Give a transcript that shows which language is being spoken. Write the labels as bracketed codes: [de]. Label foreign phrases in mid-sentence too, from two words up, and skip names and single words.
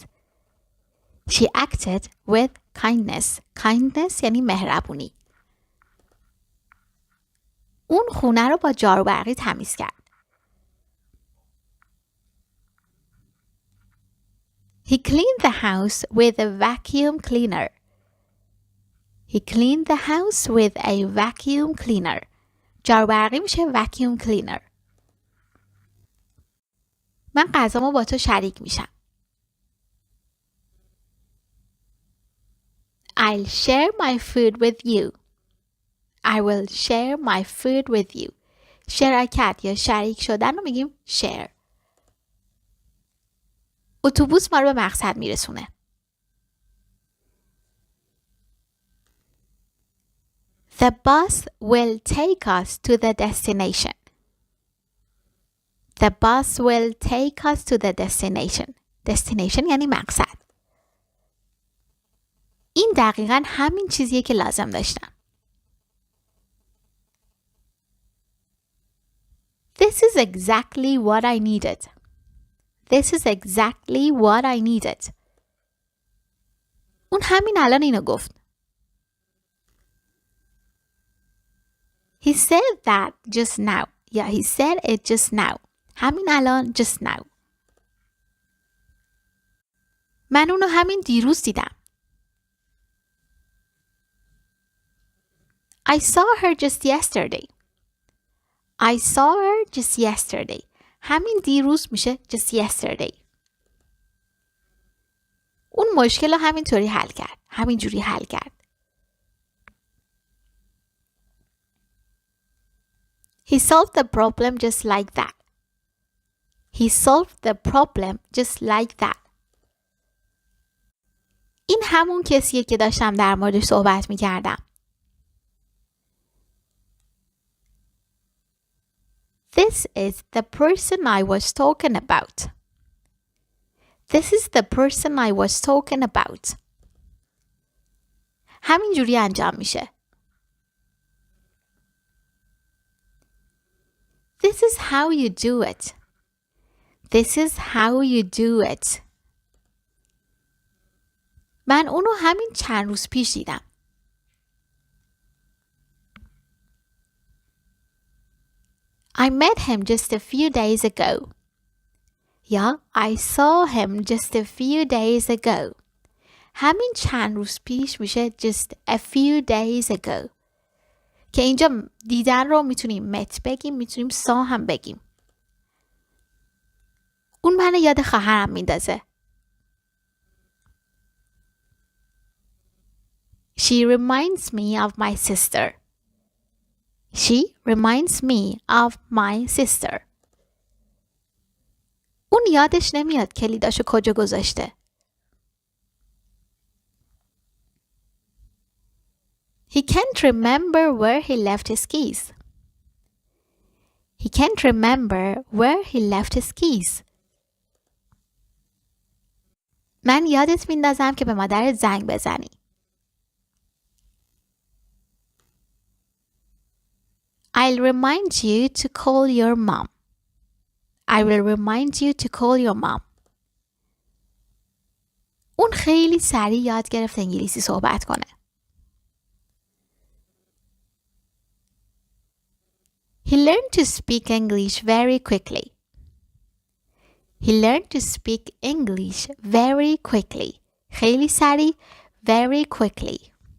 [en] She acted with kindness. [fa] Kindness یعنی مهربونی. اون خونه رو با جارو برقی تمیز کرد. [en] He cleaned the house with a vacuum cleaner. He cleaned the house with a vacuum cleaner. [fa] جارو برقی میشه [en] vacuum cleaner. [fa] من غذامو با تو شریک میشم. [en] I'll share my food with you. I will share my food with you. [fa] شراکت یا شریک شدن رو میگیم share. اتوبوس ما رو به مقصد میرسونه. [en] The bus will take us to the destination. The bus will take us to the destination. [fa] Destination یعنی مقصد. این دقیقاً همین چیزیه که لازم داشتم. [en] This This is exactly what I needed. This is exactly what I needed. [fa] اون همین الان اینو گفت. [en] He said that just now. Yeah, he said it just now. [fa] همین الان [en] just now. [fa] من اونو همین دیروز دیدم. [en] I saw her just yesterday. I saw her just yesterday. [fa] همین دیروز میشه [en] just yesterday. [fa] اون مشکل رو همینطوری حل کرد. همینجوری حل کرد. [en] He solved the problem just like that. He solved the problem just like that. [fa] این همون کسیه که داشتم در موردش صحبت می کردم. [en] This is the person I was talking about. This is the person I was talking about. [fa] همین جوری انجام میشه. [en] This is how you do it. This is how you do it. [fa] من اونو همین چند روز پیش دیدم. [en] I met him just a few days ago. Yeah, I saw him just a few days ago. [fa] همین چند روز پیش میشه [en] just a few days ago. [fa] که اینجا دیدن رو میتونیم met بگیم، میتونیم saw هم بگیم. اون منو یاد خواهرم میندازه. [en] She reminds me of my sister. She reminds me of my sister. [fa] اون یادش نمیاد کلیداشو کجا گذاشته. [en] He can't remember where he left his keys. He can't remember where he left his keys. [fa] من یادت میندازم که به مادرت زنگ بزنی. [en] I'll remind you to call your mom. I will remind you to call your mom. [fa] اون خیلی سریع یاد گرفت انگلیسی صحبت کنه. [en] He learned to speak English very quickly. He learned to speak English very quickly. [fa] خیلی سریع. [en] Very quickly.